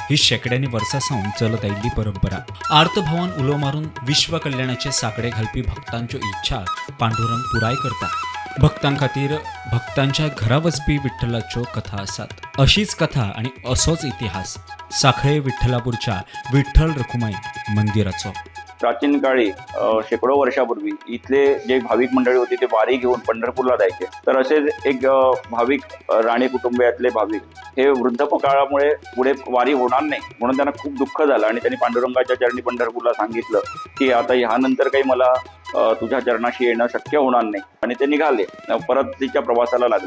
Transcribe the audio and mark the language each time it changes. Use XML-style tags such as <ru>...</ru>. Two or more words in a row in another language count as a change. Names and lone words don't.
<kok>ही शेकड्यांनी वर्सा सावन चलत आयिल्ली परंपरा। आर्तभावान उलो मारून विश्व कल्याणाचे साकडे घालपी भक्तांच्यो इच्छा पांडुरंग पुराय करता। भक्तां खातीर भक्तांच्या घरा वचपी विठ्ठलाच्यो कथा आसात। अशीच कथा आणि असोच इतिहास साखळे विठ्ठलापूरच्या विठ्ठल रखुमाई मंदिराचो।</kok> <mr>प्राचीन काळी शेकडो वर्षापूर्वी इथले जे भाविक मंडळी होती ते वारी घेऊन पंढरपूरला जायचे। तर असेच एक भाविक राणे कुटुंबियातले भाविक हे वृद्धपकाळामुळे पुढे वारी होणार नाही म्हणून त्यांना खूप दुःख झालं आणि त्यांनी पांडुरंगाच्या चरणी पंढरपूरला सांगितलं की आता ह्यानंतर काही मला तुझ्या चरणाशी येणं शक्य होणार नाही आणि ते निघाले, परतीच्या प्रवासाला लागले।</mr>